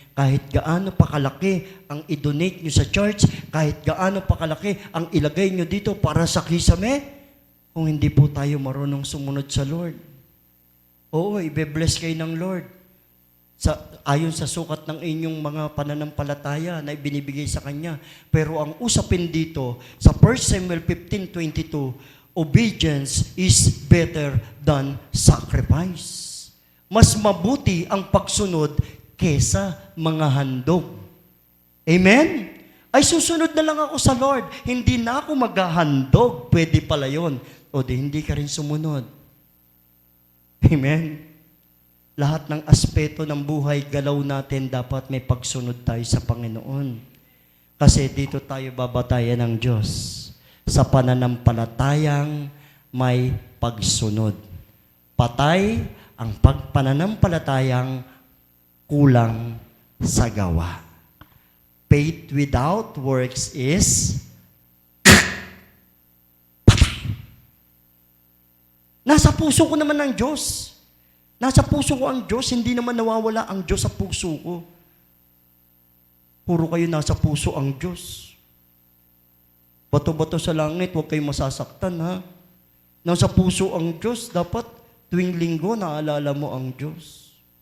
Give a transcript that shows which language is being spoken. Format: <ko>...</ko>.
<tl>Kahit gaano pa kalaki ang i-donate niyo sa church, kahit gaano pa kalaki ang ilagay niyo dito para sa kisame, kung hindi po tayo marunong sumunod sa Lord. Oo, ibe-bless kayo ng Lord. Ayon sa sukat ng inyong mga pananampalataya na ibinibigay sa Kanya. Pero ang usapin dito, sa 1 Samuel 15:22,</tl> <en>obedience is better than sacrifice.</en> <tl>Mas mabuti ang pagsunod kesa mga handog. Amen? Ay susunod na lang ako sa Lord. Hindi na ako maghahandog. Pwede pala yun. O di hindi ka rin sumunod. Amen? Lahat ng aspeto ng buhay, galaw natin, dapat may pagsunod tayo sa Panginoon. Kasi dito tayo babatayan ng Diyos sa pananampalatayang may pagsunod. Patay ang pananampalatayang kulang sa gawa.</tl> <en>Faith without works is</en> <tl>patay. Nasa puso ko naman ng Diyos. Nasa puso ko ang Diyos, hindi naman nawawala ang Diyos sa puso ko. Puro kayo nasa puso ang Diyos. Bato-bato sa langit, huwag kayong masasaktan, ha? Nasa puso ang Diyos, dapat tuwing linggo, naalala mo ang Diyos.</tl>